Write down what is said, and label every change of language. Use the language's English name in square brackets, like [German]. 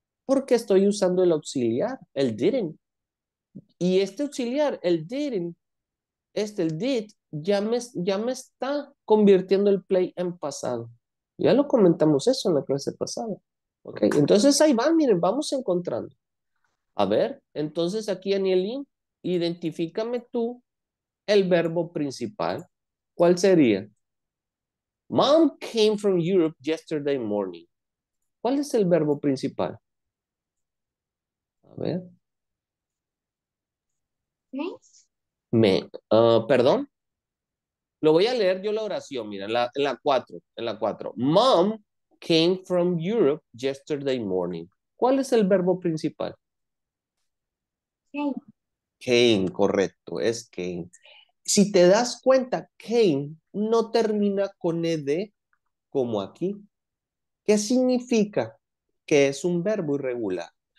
[Spanish] Porque estoy usando el auxiliar, el didn't. Y este auxiliar, el didn't, el did, ya me está convirtiendo el play en pasado. Ya lo comentamos eso en la clase pasada. Ok, entonces ahí va, miren, vamos encontrando. A ver, entonces aquí, Anielín, identifícame tú el verbo principal. ¿Cuál sería? [English] Mom came from Europe yesterday morning. [Spanish] ¿Cuál es el verbo principal? A ver. Perdón. Lo voy a leer yo la oración, mira, en la 4, en la 4. [English] Mom came from Europe yesterday morning. [Spanish] ¿Cuál es el verbo principal? Came, correcto, es came. Si te das cuenta, came no termina con ed como aquí. ¿Qué significa? Que es un verbo irregular.